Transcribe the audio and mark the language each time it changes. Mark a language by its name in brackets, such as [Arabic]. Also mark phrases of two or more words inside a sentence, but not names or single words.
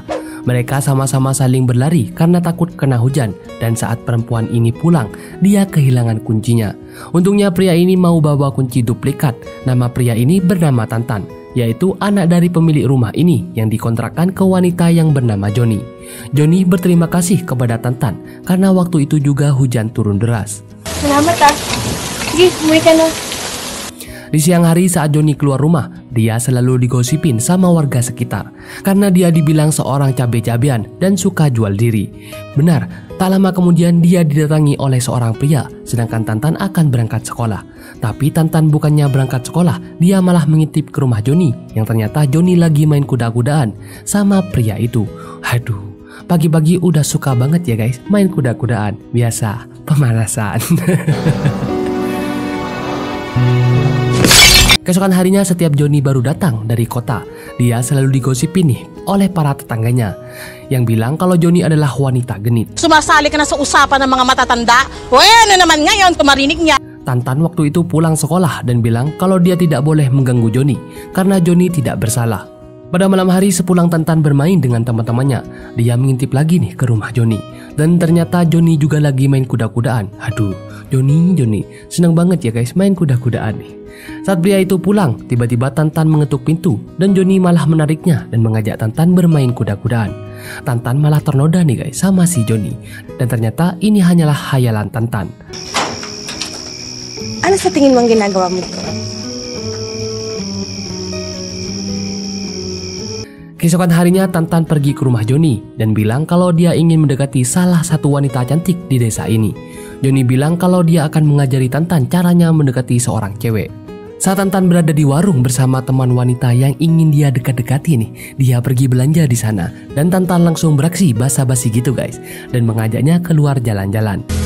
[Indonesian] Mereka sama-sama saling berlari karena takut kena hujan, dan saat perempuan ini pulang, dia kehilangan kuncinya. Untungnya pria ini mau bawa kunci duplikat. Nama pria ini bernama Tantan, yaitu anak dari pemilik rumah ini yang dikontrakkan ke wanita yang bernama Johnny. Johnny berterima kasih kepada Tantan karena waktu itu juga hujan turun deras. [Filipino] Salamat ah. Sige, umuwi ka na. [Indonesian] Di siang hari saat Johnny keluar rumah, dia selalu digosipin sama warga sekitar karena dia dibilang seorang cabe-cabean dan suka jual diri. Benar, tak lama kemudian dia didatangi oleh seorang pria sedangkan Tantan akan berangkat sekolah. Tapi Tantan bukannya berangkat sekolah, dia malah mengintip ke rumah Johnny yang ternyata Johnny lagi main kuda-kudaan sama pria itu. Aduh, pagi-pagi udah suka banget ya guys main kuda-kudaan. Biasa, pemanasan. Keesokan harinya setiap Johnny baru datang dari kota, dia selalu digosipin nih oleh para tetangganya yang bilang kalau Johnny adalah wanita genit. [Filipino] Sumasali ka na sa usapan ng mga matatanda? O ano naman ngayon tumarinig niya? [Indonesian] Tantan waktu itu pulang sekolah dan bilang kalau dia tidak boleh mengganggu Johnny karena Johnny tidak bersalah. Pada malam hari sepulang Tantan bermain dengan teman-temannya, dia mengintip lagi nih ke rumah Johnny. Dan ternyata Johnny juga lagi main kuda-kudaan. Aduh, Johnny, senang banget ya guys main kuda-kudaan nih. Saat pria itu pulang, tiba-tiba Tantan mengetuk pintu dan Johnny malah menariknya dan mengajak Tantan bermain kuda-kudaan. Tantan malah ternoda nih guys sama si Johnny. Dan ternyata ini hanyalah hayalan Tantan. [Filipino] Ano sa tingin mong ginagawa mo doon? [Indonesian] Keesokan harinya Tantan pergi ke rumah Johnny dan bilang kalau dia ingin mendekati salah satu wanita cantik di desa ini. Johnny bilang kalau dia akan mengajari Tantan caranya mendekati seorang cewek. Saat Tantan berada di warung bersama teman wanita yang ingin dia dekat-dekati nih, dia pergi belanja di sana dan Tantan langsung beraksi basa-basi gitu guys dan mengajaknya keluar jalan-jalan.